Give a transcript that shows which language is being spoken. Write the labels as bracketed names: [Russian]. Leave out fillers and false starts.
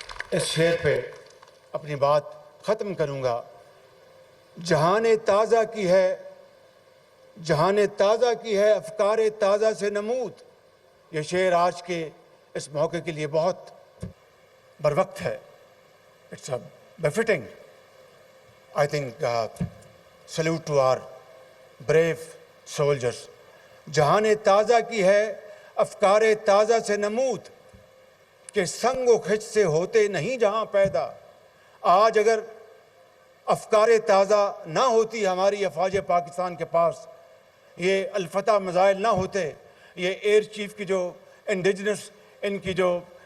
[Urdu] اس شعر پہ اپنی بات ختم کروں گا۔ جہان تازہ کی ہے، جہان تازہ کی ہے افکار تازہ سے نمود۔ یہ شعر آج کے اس موقع کے لیے بہت بروقت ہے۔ [English] It's befitting. I think salute to our brave soldiers. [Urdu] جہان تازہ کی ہے افکار تازہ سے نمود، کہ سنگ و خچ سے ہوتے نہیں جہاں پیدا۔ آج اگر افکار تازہ نہ ہوتی ہماری افواج پاکستان کے پاس، یہ الفتح میزائل نہ ہوتے، یہ ایئر چیف کی جو انڈیجنس ان کی جو